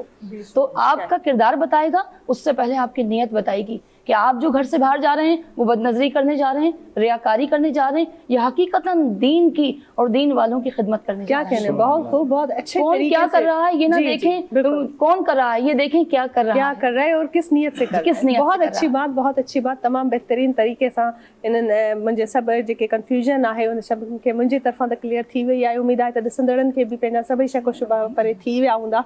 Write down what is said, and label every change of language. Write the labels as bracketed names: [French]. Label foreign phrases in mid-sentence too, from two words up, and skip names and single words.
[Urdu] تو آپ کا کردار بتائے گا، اس سے پہلے آپ کی نیت بتائے گی کہ آپ جو گھر سے باہر جا رہے ہیں وہ بد نظری کرنے جا رہے ہیں، ریاکاری کرنے جا رہے ہیں، یا حقیقتاً دین کی اور دین والوں کی خدمت کرنے جا رہے ہیں۔ کیا کہنے؟ بہت خوب، بہت اچھے کون طریقے کیا سے کر رہا ہے یہ نہ دیکھیں کون کر رہا ہے، یہ دیکھیں کیا کر رہا ہے، کیا کر رہا ہے اور کس نیت سے کر رہا ہے۔ بہت اچھی بات، بہت اچھی بات۔ تمام بہترین طریقے سے انہیں مجھے سب جو کنفیوژن ہے ان سب کے منجی طرفاں کلیئر تھی ہوئی ہے۔ [Sindhi] امید ہے ته ڏسندڙن کي به پنهंجا سڀئي شڪ و شبها پري ٿي ويا هوندا۔